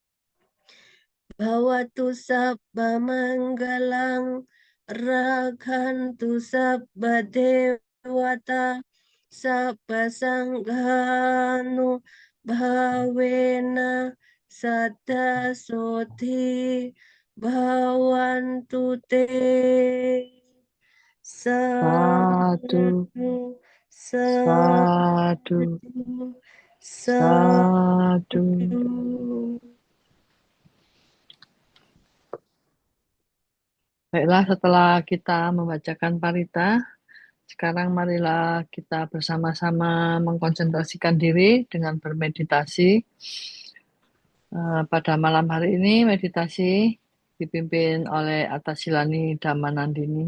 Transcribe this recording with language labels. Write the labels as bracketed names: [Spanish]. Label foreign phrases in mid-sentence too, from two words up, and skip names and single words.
[Pali] bhavatu sabba manggalang rakhantu sabba dewata sabba sanghanu bhavena sada soti bhavantu te. Sadu, Sadu, sadu, sadu, sadu. sadu. [Indonesian] Baiklah, setelah kita membacakan parita, sekarang marilah kita bersama-sama mengkonsentrasikan diri dengan bermeditasi. Pada malam hari ini meditasi dipimpin oleh Atasilani Dhammanandini.